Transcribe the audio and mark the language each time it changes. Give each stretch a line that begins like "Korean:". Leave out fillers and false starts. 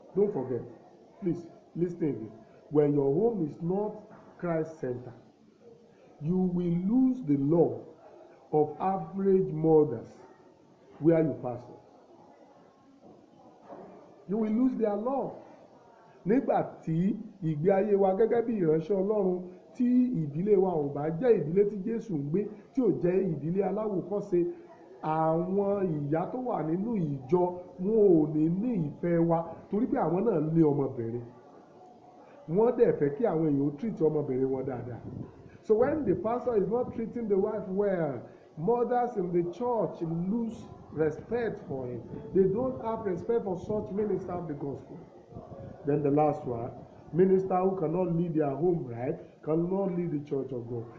English: Don't forget, please listen again. When your home is not Christ-centered, you will lose the love of average mothers where you pastor. You will lose their love.
Yoruba: Nígbà tí ìgbé ayé wa gẹ́gẹ́ bí ìránṣẹ́ Ọlọ́run, tí ìdílé wa ò bá jẹ́ ìdílé tí Jésù ń gbé, tí ò jẹ́ ìdílé aláwòkọ́ṣe, àwọn ìyá tó wà nínú ìjọ wọn ò ní ìfẹ́ wa torí pé àwọn náà ní ọmọbìnrin. Wọ́n dẹ̀ fẹ́ kí àwọn èèyàn treat ọmọbìnrin wọn dáadáa.
English: So when the pastor is not treating the wife well, mothers in the church lose respect for him. They don't have respect for such minister of the gospel. Then the last one, minister who cannot lead their home right cannot lead the church of God.